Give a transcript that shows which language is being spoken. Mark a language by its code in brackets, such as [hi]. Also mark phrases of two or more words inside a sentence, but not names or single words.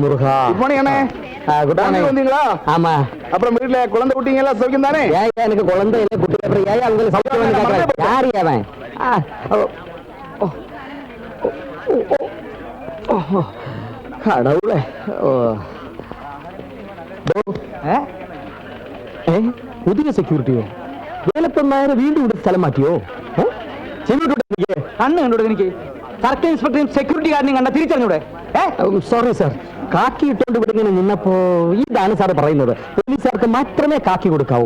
[ta] முருகா. [en] Good morning [ta] அண்ணே. [en] Good morning. [ta] வந்தீங்களா? ஆமா. அப்புறம் வீட்டுல குழந்தை குட்டிங்க எல்லாம் சௌக்கியம் தானே? ஏன் எனக்கு குழந்தை இல்ல, குட்டி அப்புறம் ஏன் அவங்க சௌக்கியம் கேட்கறேன்? யாரு அவன்? கடவுளே. [ml] പുതിയ സെക്യൂരിറ്റിയോ? വേലപ്പന്മാരെ വീണ്ടും ഇവിടെ സ്ഥലം മാറ്റിയോ? കണ്ണ് കണ്ടോടെ എനിക്ക്? സർക്കിൾ ഇൻസ്പെക്ടറും സെക്യൂരിറ്റി ഗാർഡിനെയും കണ്ട തിരിച്ചറിഞ്ഞൂടെ? സോറി സാർ, കാക്കി ഇട്ടുകൊണ്ട് ഇവിടെ ഇങ്ങനെ നിന്നപ്പോ ഇതാണ് സാർ പറയുന്നത്, പോലീസുകാർക്ക് മാത്രമേ കാക്കി കൊടുക്കാവൂ.